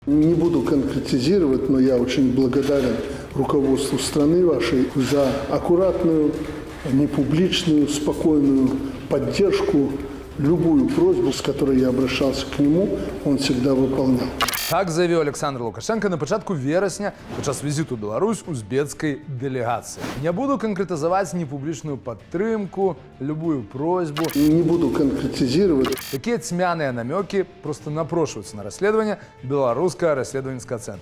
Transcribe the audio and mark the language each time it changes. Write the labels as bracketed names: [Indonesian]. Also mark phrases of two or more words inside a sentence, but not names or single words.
[Russian] Не буду конкретизировать, но я очень благодарен руководству страны вашей за аккуратную, непубличную, спокойную поддержку. Любую просьбу, с которой я обращался к нему, он всегда выполнял. [Belarusian] Так заявіў Александр Лукашенко на пачатку верасня падчас візіту ў Беларусь узбецкай дэлегацыі. Не буду канкрэтызаваць непублічную падтрымку, любую просьбу. [Russian] Не буду конкретизировать. [Belarusian] Такія цьмяныя намёкі проста напрошваюцца на расследаванне беларускага расследавальніцкага цэнтра.